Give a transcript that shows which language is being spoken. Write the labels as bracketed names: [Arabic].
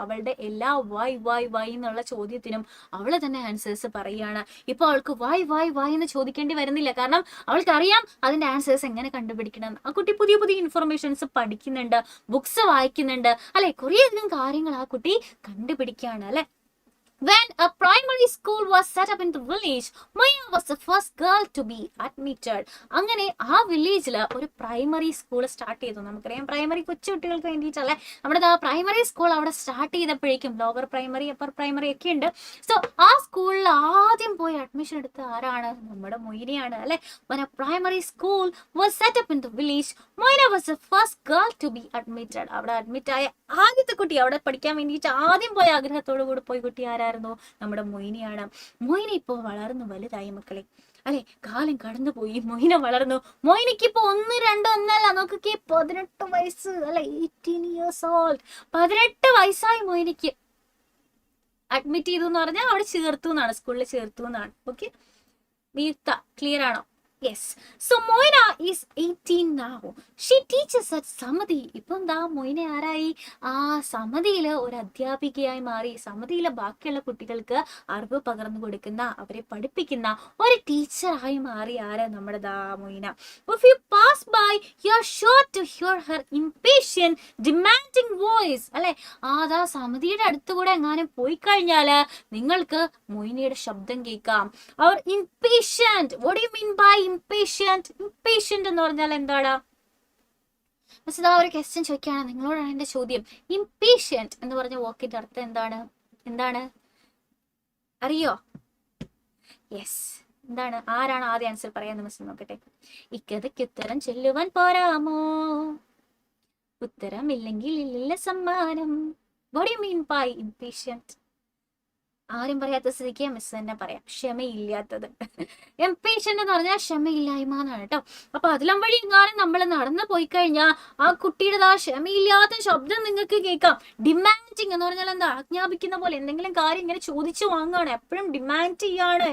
[Malayalam] അവളുടെ എല്ലാ വൈ എന്നുള്ള ചോദ്യത്തിനും അവള് തന്നെ ആൻസേഴ്സ് പറയുകയാണ്. ഇപ്പൊ അവൾക്ക് വൈ എന്ന് ചോദിക്കേണ്ടി വരുന്നില്ല, കാരണം അവൾക്ക് അറിയാം അതിന്റെ ആൻസേഴ്സ് എങ്ങനെ കണ്ടുപിടിക്കണം. ആ കുട്ടി പുതിയ പുതിയ ഇൻഫർമേഷൻസ് പഠിക്കുന്നുണ്ട്, ബുക്സ് വായിക്കുന്നുണ്ട്, അല്ലെ? കുറേയധികം കാര്യങ്ങൾ ആ കുട്ടി കണ്ടുപിടിക്കുകയാണ്, അല്ലെ? [English] When a primary school was set up in the village, Maya was the first girl to be admitted. [Malayalam] അങ്ങനെ ആ വില്ലേജിൽ ഒരു പ്രൈമറി സ്കൂൾ സ്റ്റാർട്ട് ചെയ്തു. നമുക്കറിയാം പ്രൈമറി കൊച്ചു കുട്ടികൾക്ക് വേണ്ടിയിട്ടല്ലേ നമ്മുടെ പ്രൈമറി സ്കൂൾ അവിടെ start ചെയ്തപ്പോഴേക്കും lower primary upper primary ഒക്കെ ഉണ്ട്. സോ ആ സ്കൂളിൽ ആദ്യം പോയി അഡ്മിഷൻ എടുത്ത ആരാണ്? നമ്മുടെ മൊയ്നയാണ്, അല്ലെ? [English] When a primary school was set up in the village, Moina was the first girl to be admitted. [Malayalam] അവിടെ അഡ്മിറ്റ് ആയ ആദ്യത്തെ കുട്ടി, അവിടെ പഠിക്കാൻ വേണ്ടിയിട്ട് ആദ്യം പോയ ആഗ്രഹത്തോടു കൂടി പോയി കുട്ടി ആരായിരുന്നു? നമ്മുടെ മൊയ്നയാണ്. മൊയ്ന ഇപ്പോൾ വളർന്നു വലുതായി മക്കളെ, അല്ലെ? കാലം കടന്നുപോയി, മൊയ്ന വളർന്നു. മൊയ്നയ്ക്ക് ഇപ്പൊ 1, 2 ഒന്നല്ല, നോക്കൊക്കെ 18 വയസ്സ്, അല്ലെ? [English] 18 years old. [Malayalam] 18 വയസ്സായി മൊയ്നയ്ക്ക്. അഡ്മിറ്റ് ചെയ്തു എന്ന് പറഞ്ഞാൽ അവിടെ ചേർത്തു എന്നാണ്, സ്കൂളിൽ ചേർത്തു എന്നാണ്. ഓക്കെ, ക്ലിയർ ആണോ? [English] Yes. So Moina is 18 now. She teaches at Samadhi. [Malayalam] ഇപ്പം ദാ മൊയ്ന ആരായി? ആ സമതിയില് ഒരു അധ്യാപികയായി മാറി. സമതിയിലെ ബാക്കിയുള്ള കുട്ടികൾക്ക് അറിവ് പകർന്നു കൊടുക്കുന്ന, അവരെ പഠിപ്പിക്കുന്ന ഒരു ടീച്ചറായി മാറി. ആരാ? നമ്മുടെ ദാ Moina. [English] If you pass by, you're sure to hear her impatient, demanding voice. [Malayalam] അല്ലെ? ദാ സമതിയുടെ അടുത്തുകൂടെ എങ്ങാനും പോയി കഴിഞ്ഞാല് നിങ്ങൾക്ക് മൊയ്നയുടെ ശബ്ദം കേൾക്കാം. അവർ impatient. [English] What do you mean by impatient? [Malayalam] Impatient എന്ന് പറഞ്ഞാൽ എന്താണ്? പക്ഷെ ഇതാ ഒരു ക്വസ്റ്റ്യൻ ചോദിക്കുകയാണ്, നിങ്ങളോടാണ് എന്റെ ചോദ്യം. Impatient എന്ന് പറഞ്ഞ വാക്കിന്റെ അർത്ഥം എന്താണ് അറിയോ? യെസ്, എന്താണ്? ആരാണ് ആദ്യ ആൻസർ പറയാന്ന് മിസ് നോക്കട്ടെ. ഇക്കഥയ്ക്ക് ഉത്തരം ചൊല്ലുവാൻ പോരാമോ? ഉത്തരം ഇല്ലെങ്കിൽ ഇല്ല സമ്മാനം. [English] What do you mean by impatient? [Malayalam] ആരും പറയാത്ത സ്ഥിതിക്ക് മിസ് തന്നെ പറയാം, ക്ഷമയില്ലാത്തത്. എംപേഷ്യന്റ് എന്ന് പറഞ്ഞാൽ ക്ഷമയില്ലായ്മ എന്നാണ് കേട്ടോ. അപ്പൊ അതിലും വഴി എങ്ങാനും നമ്മൾ നടന്നു പോയി കഴിഞ്ഞാൽ ആ കുട്ടിയുടെ ആ ക്ഷമയില്ലാത്ത ശബ്ദം നിങ്ങൾക്ക് കേൾക്കാം. ഡിമാൻഡിങ് എന്ന് പറഞ്ഞാൽ എന്താ? ആജ്ഞാപിക്കുന്ന പോലെ എന്തെങ്കിലും കാര്യം ഇങ്ങനെ ചോദിച്ചു വാങ്ങുകയാണ്, എപ്പോഴും ഡിമാൻഡ് ചെയ്യാണ്.